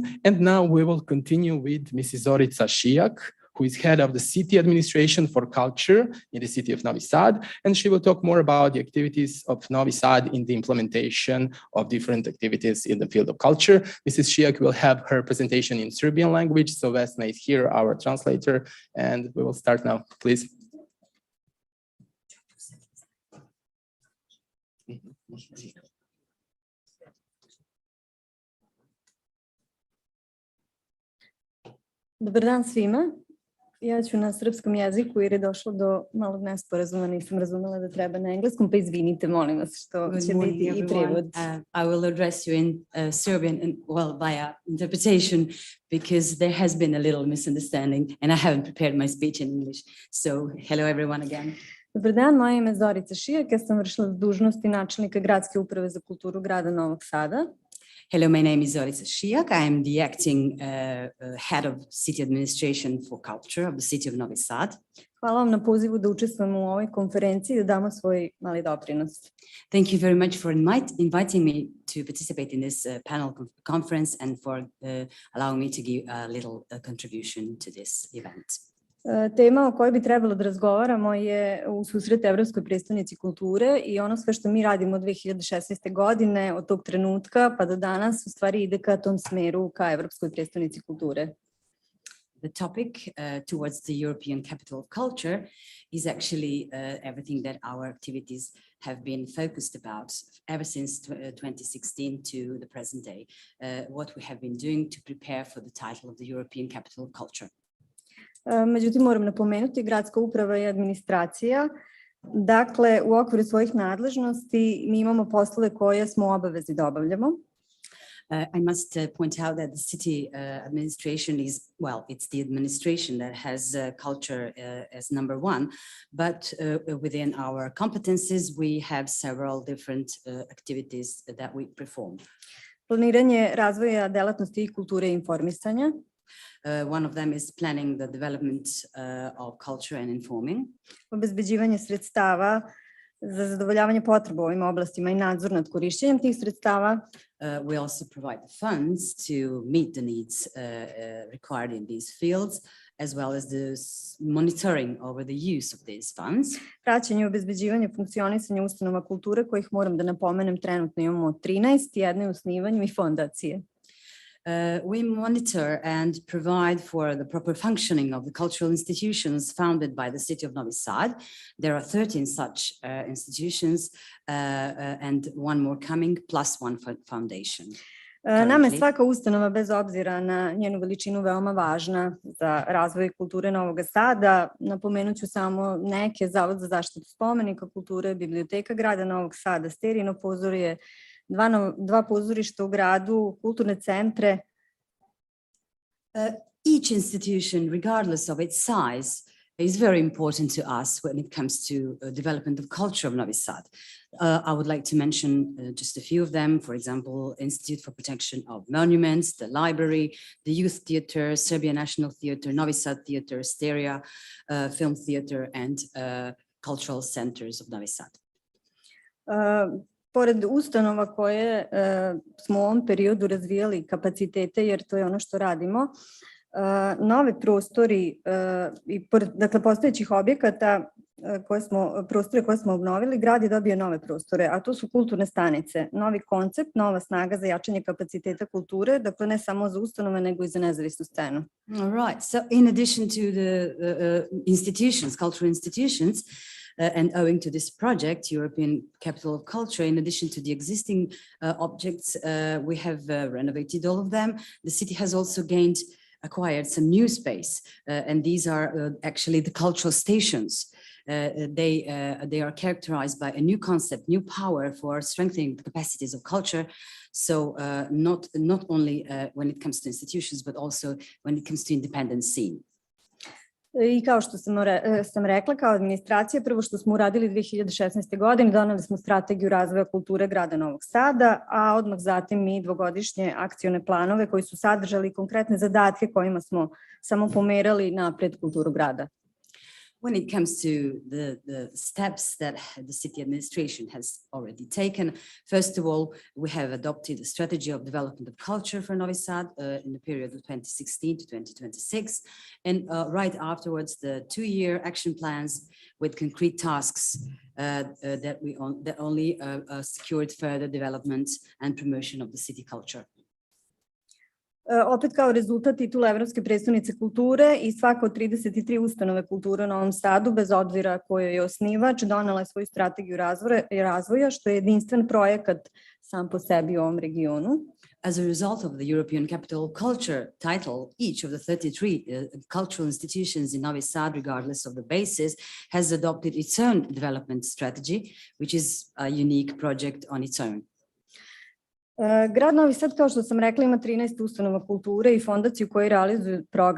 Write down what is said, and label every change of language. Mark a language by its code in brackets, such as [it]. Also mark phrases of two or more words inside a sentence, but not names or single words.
[en] And now we will continue with Mrs. Zorica Šijak, who is head of the City Administration for Culture in the city of Novi Sad. And she will talk more about the activities of Novi Sad in the implementation of different activities in the field of culture. Mrs. Šijak will have her presentation in Serbian language. So Vesna is here, our translator, and we will start now, please. [sr] Dobar dan svima. Ja ću na srpskom jeziku jer je došlo do malog nesporazuma, nisam razumela da treba na engleskom, pa izvinite, molim vas, što će biti i prevod. [en] I will address you in Serbian and via interpretation because there has been a little misunderstanding and I haven't prepared my speech in English. So hello everyone again. [sr] Dobar dan, moje ime je Zorica Šijak, ja sam vršila dužnosti načelnika Gradske uprave za kulturu grada Novog Sada. [en] Hello, my name is Zorica Šijak. I am the acting head of city administration for culture of the city of Novi Sad. [sr] Hvala vam na pozivu da učestvujemo u ovoj konferenciji i da damo svoj mali doprinos. [en] Thank you very much for inviting me to participate in this panel conference and for allowing me to give a little contribution to this event. [sr] Tema o kojoj bi trebalo da razgovaramo je u susret Evropskoj prestonici kulture i ono sve što mi radimo od 2016. godine, od tog trenutka pa do danas, u stvari ide ka tom smeru, ka Evropskoj prestonici kulture. [en] The topic towards the European Capital of Culture is actually everything that our activities have been focused about ever since 2016 to the present day, what we have been doing to prepare for the title of the European Capital of Culture. [sr] Međutim, moram napomenuti, gradska uprava i administracija, dakle, u okviru svojih nadležnosti mi imamo poslove koje smo obavezni da obavljamo. [en] I must point out that the city administration is, well, it's the administration that has culture as number one, but within our competences, we have several different activities that we perform. [sr] Planiranje razvoja delatnosti i kulture i informisanja. [en] One of them is planning the development of culture and informing. [sr] Obezbeđivanje sredstava za zadovoljavanje potreba u ovim oblastima i nadzor nad korišćenjem tih sredstava. [en] We also provide the funds to meet the needs required in these fields, as well as the monitoring over the use of these funds. [sr] Praćenje i obezbeđivanje funkcionisanja ustanova kulture, kojih moram da napomenem trenutno imamo 13, jedno je u osnivanju i fondacije. [en] We monitor and provide for the proper functioning of the cultural institutions founded by the city of Novi Sad. There are 13 such institutions and one more coming, plus one foundation. [sr] Nama je svaka ustanova, bez obzira na njenu veličinu, veoma važna za razvoj kulture Novog Sada. Napomenut ću samo neke: Zavod za zaštitu spomenika kulture, Biblioteka grada Novog Sada, Sterijino pozorje, dva pozorišta u gradu, kulturne centre. [en] Each institution, regardless of its size, is very important to us when it comes to development of culture of Novi Sad. I would like to mention just a few of them. For example, Institute for Protection of Monuments, the library, the Youth Theatre, Serbian National Theatre, Novi Sad Theatre, Stereo, Film Theatre, and cultural centers of Novi Sad. [sr] Pored ustanova koje smo u ovom periodu razvijali kapacitete, jer to je ono što radimo, nove prostori i dakle postojećih objekata prostore koje smo obnovili, grad je dobio nove prostore, a to su kulturne stanice, novi koncept, nova snaga za jačanje kapaciteta kulture, dakle ne samo za ustanove, nego i za nezavisnu scenu. [en] All right, so in addition to the institutions, cultural institutions, and owing to this project, European Capital of Culture, in addition to the existing objects, we have renovated all of them. The city has also acquired some new space, and these are actually the cultural stations. They are characterized by a new concept, new power for strengthening the capacities of culture. So not only when it comes to institutions, but also when it comes to independent scene. [sr] I kao što sam rekla, kao administracija, prvo što smo uradili 2016. godine, doneli smo strategiju razvoja kulture grada Novog Sada, a odmah zatim i dvogodišnje akcione planove koji su sadržali konkretne zadatke kojima smo samo pomerali napred kulturu grada. [en] When it comes to the steps that the city administration has already taken, first of all, we have adopted a strategy of development of culture for Novi Sad in the period of 2016 to 2026, and right afterwards, the 2-year action plans with concrete tasks that only secured further development and promotion of the city culture. [sr] Opet kao rezultat titula Evropske prestonice kulture i svaka od 33 ustanove kulture u Novom Sadu, bez obzira kojoj je osnivač, donela je svoju strategiju razvoja, što je jedinstven projekat sam po sebi u ovom regionu. [en] As a result of the European Capital of Culture title, each of the 33 cultural institutions in Novi Sad, regardless of the basis, has adopted its own development strategy, which is a unique project on its own. [sr] Grad Novi Sad, kao što sam rekla, ima 13 ustanova kulture i fondaciju koje realizuju programe.